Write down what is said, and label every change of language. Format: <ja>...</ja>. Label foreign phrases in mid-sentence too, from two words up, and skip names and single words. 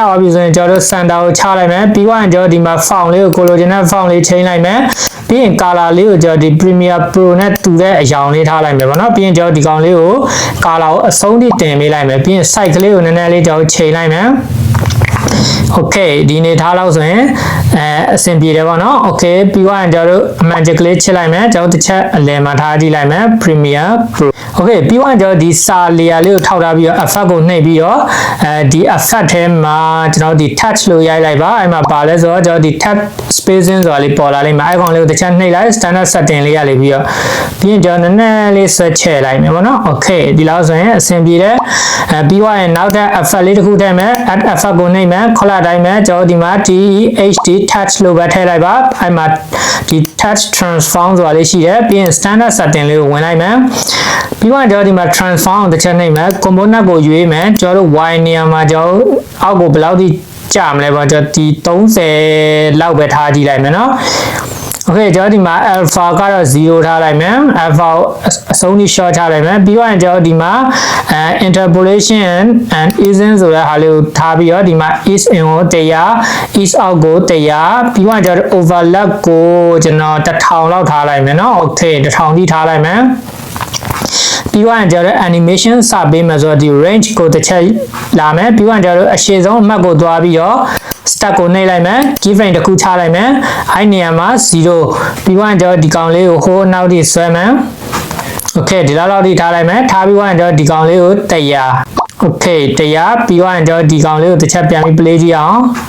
<my>ပါပြီဆိုရင်ကျွန်တော်တို့ center ကိုချလိုက်မယ်ပြီးတော့ကျွန်တော်ဒီမှာ font လေးကိုကိုလိုချင်တဲ့ font လေးချိန်လိုက်မယ်ပြီးရင် color လေးကိုကျွန်တော်ဒီ Premiere Pro နဲ့တူတဲ့အရောင်လေးထားလိုက်မယ်ပေါ့နော်ပြီးရင်ကျွန်တော်ဒီကောင်လေးကို color ကိုအဆုံးထိတင်ပေးလိုက်မယ်ပြီးရင် size ကလေးကိုနည်းနည်းလေးကျွန်တော်ချိန်လိုက်မယ်Okay ဒီနေထားလောက်ဆိုရင်အဆင်ပြေတယ်ပေါ့နော် Okay ပြီးတော့ကျွန်တော်တို့အမှန်တကလေးချစ်လိုက်မယ်ကျွန်တော်တစ်ချက်အလယ်မှာထားကြည့်လိုက်မယ် Premiere Pro Okay ပြီးတော့ကျွန်တော်ဒီစာ layer လေးကိုထောက်ထားပြီးတော့ effect ကိုနှိပ်ပြီးတော့ဒီ effect ထဲမှာကျွန်တော်ဒီ touch လို့ရိုက်လိုက်ပါအဲ့မှာပါလဲဆိုတော့ကျွန်တော်ဒီ</my> <en>touch spacing</en> <my>ဆိုတာလေးပေါ်လာလိမ့်မယ်အဲ့ကောင်လေးကိုတစ်ချက်နှိပ်လိုက်</my> <en>standard setting</en> <my>လေးရလေးပြီးတော့ပြီးရင်ကျွန်တော်နည်းနည်းလေးဆွဲချဲ့လိုက်မယ်ပေါ့နော် Okay ဒီလောက်ဆိုရင်အဆင်ပြေတယ်ပြီးတော့ နောက်ထပ် effect လေးတစ်ခုထည့်မယ်</my> <en>add effect</en> <my>ကိုနှိပ်မယ်ခေါ်လာတိုင်းမယ်ကျွန်တော်ဒီမှာ</my> <en>THD touch</en> <my>လို့ပဲထည့်လိုက်ပါအဲ့မှာဒီ</my> <en>touch transform</en> <my>ဆိုတာလေးရှိတယ်ပြီးရင်</my> <en>standard setting</en> <my>လေးကိုဝင်လိုက်မယ်ပြီးတော့ကျွန်တော်ဒီမှာ transform ကိုတစ်ချက်နှိပ်မယ် component ကိုရွေးမယ် ကျွန်တော်တို့ y နေရာမှာကျွန်တော်အောက်ကိုဘယ်လောက်ထိကြာမလဲပေါ့ကျွန်တော်ဒီ30လောက်ပဲထားကြည့်လိုက်မယ်နော် Okay ကျွန်တော်ဒီမှာ alpha ကတော့0ထားလိုက်မယ် alpha အဆုံးထိ short ထားလိုက် မယ်ပြီးတော့ကျွန်တော်ဒီမှာ</my> <en>interpolation and easing</en> <my>ဆိုတဲ့ဟာလေးကိုထားပြီးတော့ဒီမှာ</my> <en>ease in</en> <my>ကို100</my> <en>ease out</en> <my>ကို100ပြီးတော့ကျွန်တော် overlap ကိုကျွန် တော်1000လောက်ထားလိုက်မယ်နော် Okay 1000ထိထားလိုက်မယ်ပြီးတော့ကျွန်တော် animation စပေးမယ်ဆိုတော့ဒီ range ကိုတစ်ချက်လာမယ်ပြီးတော့ကျွန်တော်အရှည်ဆုံးအမှတ်ကိုသွားပြီးတော့ stack ကိုနှိပ်လိုက်မယ် keyframe တစ်ခုချလိုက်မယ်အဲ့နေရာမှာ0ပြီးတော့ကျွန်တော်ဒီကောင်လေးကိုဟိုနောက်ထိဆွဲမယ် Okay ဒီလောက်ထိထားလိုက်မယ်ထားပြီးတော့ကျွန်တော်ဒီကောင်လေးကို100 Okay 100ပြီးတော့ကျွန်တော်ဒီကောင်လေးကိုတစ်ချက်ပြန်ပြီး play ကြည့်အောင်</my>